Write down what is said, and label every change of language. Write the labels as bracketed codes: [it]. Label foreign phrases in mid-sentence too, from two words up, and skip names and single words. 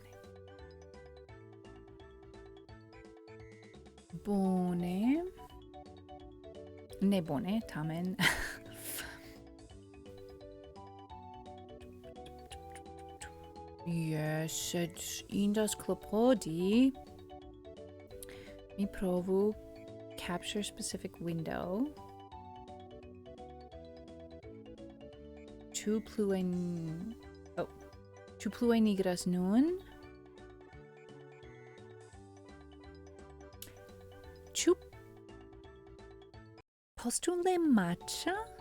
[eo] Bone. Ne bone, tamen. [en] Yes, [eo] sed indas klopodi. Mi provu [en] capture specific window. [eo] Ĉu plue nigras nun? Ĉu postule matcha?